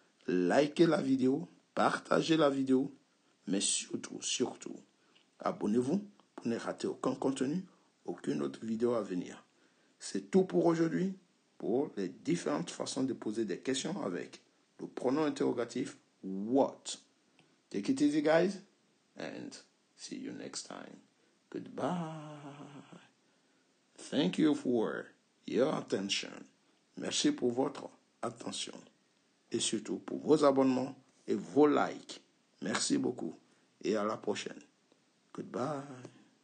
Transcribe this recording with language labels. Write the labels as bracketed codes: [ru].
[fr] Likez la vidéo, partagez la vidéo, mais surtout, abonnez-vous pour ne rater aucun contenu, aucune autre vidéo à venir. C'est tout pour aujourd'hui, pour les différentes façons de poser des questions avec le pronom interrogatif what. [en] Take it easy, guys, and see you next time. Goodbye. Thank you for your attention. [fr] Merci pour votre attention. Et surtout pour vos abonnements et vos likes. Merci beaucoup. Et à la prochaine. Goodbye.